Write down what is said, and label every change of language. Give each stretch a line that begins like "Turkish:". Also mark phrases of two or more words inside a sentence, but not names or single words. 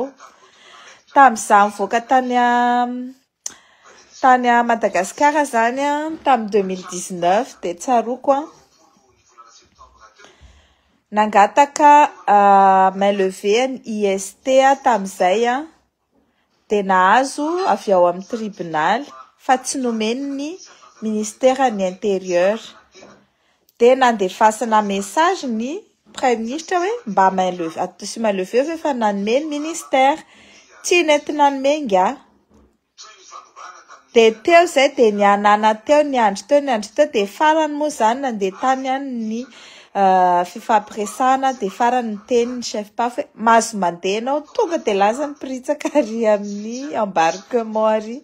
Malagasy: Tamin'izany mivoaka tany a Madagasikara zany tamin'ny 2019 de tsaroko nangataka
French: main levée
Malagasy: ny IST tamin'izay de nahazo avy ao amin'ny tribunal fa tsy nomen'ny ministère ny intérieur. De nandefasana message ny
French: premier ministre
Malagasy: hoe mba
French: main levée
Malagasy: atosy
French: main levée
Malagasy: fa nanome ny ministère tsy nety nanome nga. De teo zay de nianana teo ny andro teo de farany moa zany nandeha tany ny fifampiresahana de farany teny ny chef paf hoe mahazo mandeha anao tonga de lasa nipiritsaka ary amin'ny embarquement ary.